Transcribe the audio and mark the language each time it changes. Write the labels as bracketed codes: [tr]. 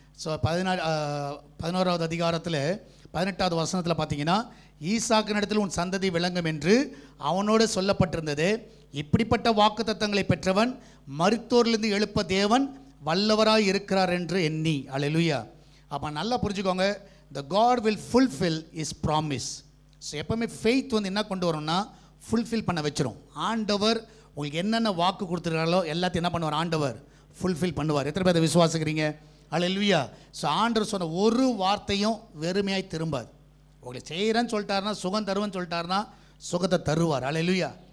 [ta] So 11வது அதிகாரத்தில் 18வது வசனத்தில் பார்த்தீங்கன்னா, ஈசாக்கின் இடத்தில் உன் சந்ததி விளங்கும் என்று அவனோடு சொல்லப்பட்டிருந்தது. இப்படிப்பட்ட வாக்குத்தத்தங்களை பெற்றவன் மரித்தோரிலிருந்து எழுப்ப தேவன் வல்லவராய் இருக்கிறார் என்று எண்ணி. அல்லேலூயா. அப்போ நல்லா புரிஞ்சுக்கோங்க, [en] the God will fulfill his promise. [ta] So எப்போவுமே ஃபெய்த் என்ன கொண்டு வரோம்னா ஃபுல்ஃபில் பண்ண வச்சிரும். ஆண்டவர் உங்களுக்கு என்னென்ன வாக்கு கொடுத்துருக்காங்களோ எல்லாத்தையும் என்ன பண்ணுவார், ஆண்டவர் ஃபுல்ஃபில் பண்ணுவார். எத்தனை பேர் அதை விசுவாசிக்கிறீங்க? அல்லேலூயா. ஸோ ஆண்டவர் சொன்ன ஒரு வார்த்தையும் வெறுமையாய் திரும்பாது. உங்களை செய்கிறேன்னு சொல்லிட்டாருன்னா, சுகம் தருவேன்னு சொல்லிட்டாருன்னா சுகத்தை தருவார். அல்லேலூயா.